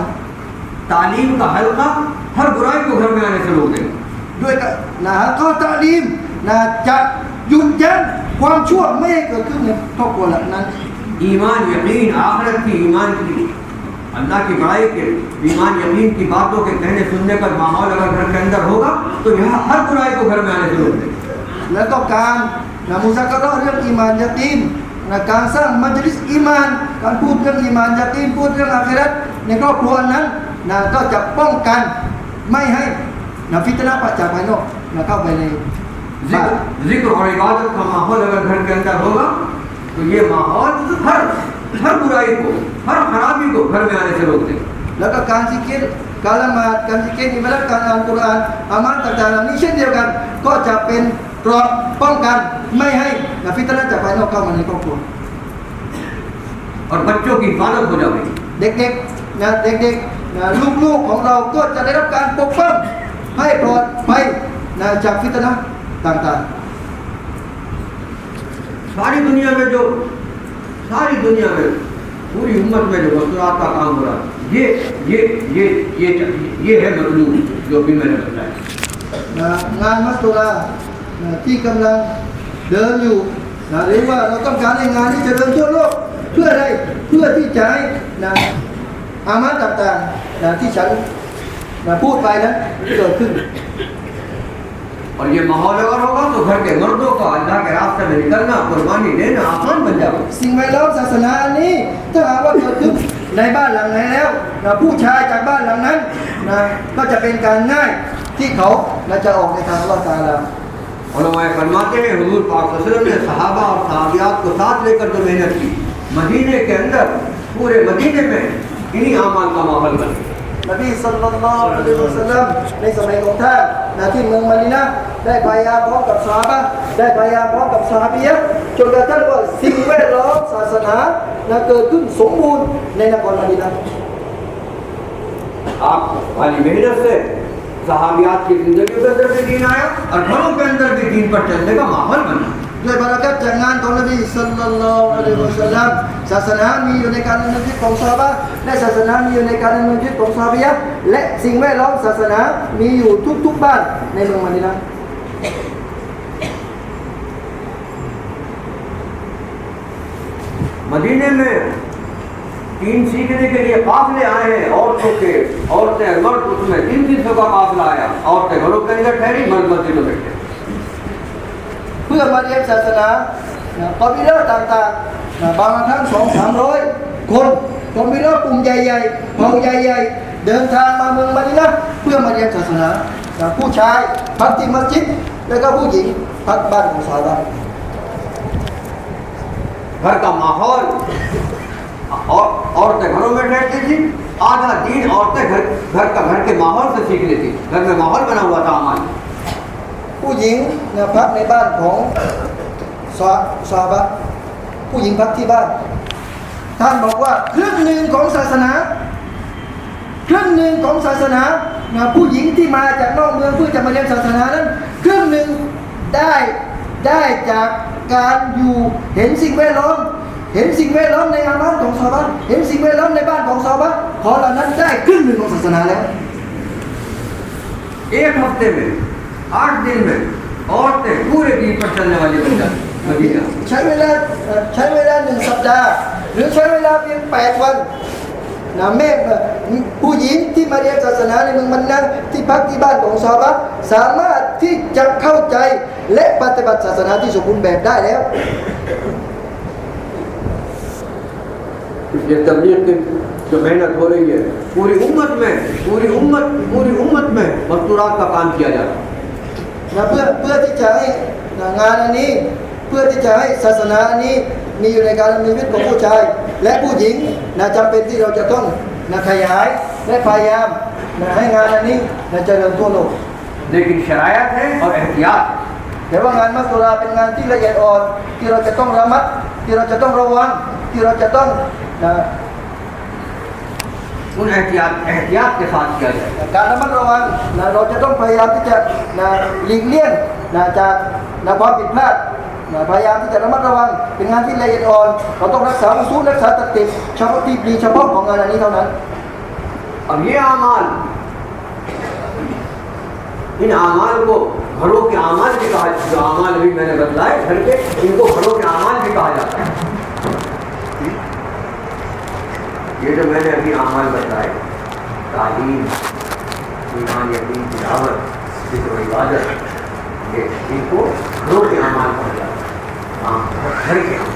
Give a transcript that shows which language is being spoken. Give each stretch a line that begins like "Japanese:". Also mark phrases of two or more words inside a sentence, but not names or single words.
Hindi: तालीम का हल्का हर बुराई को घर में आने से रोक देंगे
Thai: ด้วยข้อตาลีมจะหยุดยั้งความชั่วไม่ให้เกิดขึ้นในครอบครัวหลังนั้น
Hindi: ईमान यकीन आखिरत की ईमान की अल्लाह की बड़ाई के ईमान यकीन की बातों के कहने सुनने का माहौल अगर घर के अंदर होगा तो यह हर बुराई को घर में आने से रोक देगा
Thai: แล้วก็การมุซากะเราะห์เรื่องอีมานยะกีนการสร้างมัจลิสอีมานการพูดเรื่องอีมานยะกีนพูดเรื่องอาคิเราะห์ในครอบครัวนั้นก็จะป้องกันไม่ให้ฟิตนะห์จากภายนอกเข้าไปใน
Hindi: जिक्र और इबादत का माहौल अगर घर के अंदर होगा तो ये माहौल हर बुराई को हर खराबी को घर में आने से रोक देगा
Thai: แล้วก็การซิกรการละหมาดการซิกรอิบาดะห์การอ่านกุรอานอามัลต่างๆเหล่านี้เช่นเดียวกันก็จะเป็นเกราะป้องกันไม่ให้ฟิตนะห์จากภายนอกเข้ามาในครอบครัว
Hindi: और बच्चों की हिफाजत हो जाएगी
Thai: เด็กๆลูกๆของเราก็จะได้รับการปกป้องให้ปลอดภัยจากฟิตนะห์ต่างๆ
Hindi: सारी दुनिया में पूरी उम्मत में जो मसरूआत का काम हो रहा है ये है मतलूब जो भी मैंने बताया
Thai: งานมัสตุราที่กำลังเดินอยู่หรือว่าเราต้องการให้งานนี้เจริญทั่วโลกเพื่ออะไรเพื่อที่จะให้อามัลต่างๆที่ฉันพูดไปนั้นเกิดขึ้น
Hindi: और ये माहौल अगर होगा तो घर के मर्दों का अल्लाह के रास्ते में निकलना कुर्बानी देना आसान बन जाएगा
Thai: สิ่งแวดล้อมศาสนานี้ถ้าหากว่าเกิดขึ้นในบ้านหลังไหนแล้วผู้ชายจากบ้านหลังนั้นก็จะเป็นการง่ายที่เขาจะออกในทาง
Arabic: الله تعالى
Hindi: उलमा फरमाते हैं हुजूर पाक
Arabic: صلى الله عليه وسلم
Hindi: ने सहाबा और सहाबियात को साथ लेकर जो मेहनत की मदीने के अंदर पूरे मदीने में इन्हीं आमाल का माहौल बन गया
Thai: นบี
Arabic: صلى الله عليه وسلم
Thai: ในสมัยของท่านที่เมืองมะดีนะห์ได้พยายามพร้อมกับซอฮาบะห์ได้พยายามพร้อมกับซอฮาบียะห์จนกระทั่งว่าสิ่งแวดล้อมศาสนาเกิดขึ้นสมบูรณ์ในนครมะดีนะห์
Hindi: आप वाली मेहनत से सहाबियात की जिंदगी के अंदर भी दीन आया और घरों के अंदर भी दीन पर चलने का माहौल बना
Thai: ด้วยบารักัตจากงานของนบี
Arabic: صلى الله عليه وسلم
Thai: ศาสนามีอยู่ในการดำเนินชีวิตของซอฮาบะห์และศาสนามีอยู่ในการดำเนินชีวิตของซอฮาบียะห์และสิ่งแวดล้อมศาสนามีอยู่ทุกๆบ้านในเมืองมะดีนะห์
Hindi: मदीने में दीन सीखने के लिए काफिले आए हैं औरतें मर्द उसमें 300 का काफिला आया औरतें घरों के अंदर ठहरी मर्द मस्जिदों में ठहरे
Thai: เพื่อมาเรียนศาสนากอบิลาต่างๆบางครั้ง200-300 คนกอบิลากลุ่มใหญ่ๆเผ่าใหญ่ๆเดินทางมาเมืองมะดีนะห์เพื่อมาเรียนศาสนาผู้ชายพักที่มัสยิดแล้วก็ผู้หญิงพักบ้านของซอฮาบะห์
Hindi: घर का माहौल और औरतें घरों में ठहरती थी आधा दीन औरतें घर के माहौल से सीख लेती घर में माहौल बना हुआ था हमारे
Thai: ผู้หญิงพักในบ้านของซอฮาบะห์ผู้หญิงพักที่บ้านท่านบอกว่าครึ่งหนึ่งของศาสนาผู้หญิงที่มาจากนอกเมืองเพื่อจะมาเรียนศาสนานั้นครึ่งหนึ่งได้จากการอยู่เห็นสิ่งแวดล้อมในอามัลของซอฮาบะห์เห็นสิ่งแวดล้อมในบ้านของซอฮาบะห์ขอเหล่านั้นได้ครึ่งหนึ่งของศาสนาแล้ว
Hindi: एक हफ्ते में 8 दिन में औरतें पूरे दीन पर चलने वाली बन जाती
Thai: ใช้เวลา1 สัปดาห์รือใช้เวลาเพียง8 วันนะแม่ผู้หญิงที่มาเรียนศาสนาในเมืองมันนะที่พักที่บ้านของซอฮาบะห์สามารถที่จะเข้าใจและปฏิบัติศาสนาที่สมบูรณ์แบบได้แล้ว
Hindi: इसलिए तबलीग की जो मेहनत हो रही है पूरी उम्मत में मस्तूरात का काम किया जाता है
Thai: นะเพื่อที่จะให้งานอันนี้เพื่อที่จะให้ศาสนาอันนี้มีอยู่ในการดำเนินชีวิตของผู้ชายและผู้หญิงนะจำเป็นที่เราจะต้องนะขยายและพยายามนะให้งานอันนี้นะเจริญทั่วโลก
Hindi: लेकिन शरायत है और एहतियात
Thai: แต่ว่างานมัสตุราเป็นงานที่ละเอียดอ่อนที่เราจะต้องระมัดที่เราจะต้องระวังที่เราจะต้องนะ
Hindi: उन एहतियात के साथ किया जाए
Thai: การระมัดระวังนะเราจะต้องพยายามที่จะนะหลีกเลี่ยงนะจากนะความผิดพลาดนะพยายามที่จะระมัดระวังเป็นงานที่ละเอียดอ่อนเราต้องรักษาอุซูลรักษาตัดติดเฉพาะที่ดีเฉพาะของงานอันนี้เท่านั้น
Hindi: अब ये अमाल इन अमाल को घरों के अमाल भी कहा जो अमाल अभी मैंने बतलाए घर के इनको घरों के अमाल भी कहा जाता है ये जो मैंने अभी अमाल बताए तालीम ईमान यकीन तिलावत जिक्र इबादत ये इनको घरों के अमाल कहा जाता है घर के अमाल